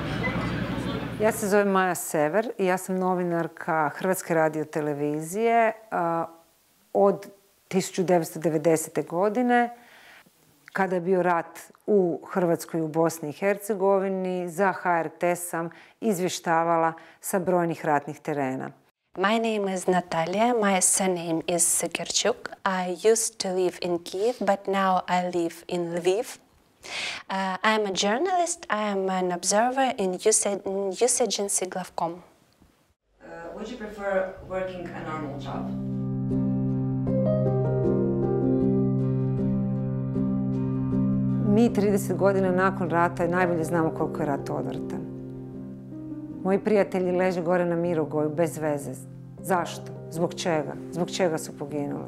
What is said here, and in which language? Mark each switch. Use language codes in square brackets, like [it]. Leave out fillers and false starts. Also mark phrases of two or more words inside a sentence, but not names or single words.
[hr] Ja se zovem Maja Sever i ja sam novinarka Hrvatske radiotelevizije od 1990. godine, kada je bio rat u Hrvatskoj i u Bosni i Hercegovini. Za HRT sam izvještavala sa brojnih ratnih terena. [en] My name is Natalia. My surname is Sekerchuk. I used to live in Kiev, but now I live in Lviv. I am a journalist. I am an observer in news agency Glavcom. Would you prefer working a normal job? [hr] Mi 30 godina nakon rata najbolje znamo koliko je rat odvratan. Moji prijatelji leže gore na Mirogoju bez veze. Zašto? Zbog čega? Zbog čega su poginuli?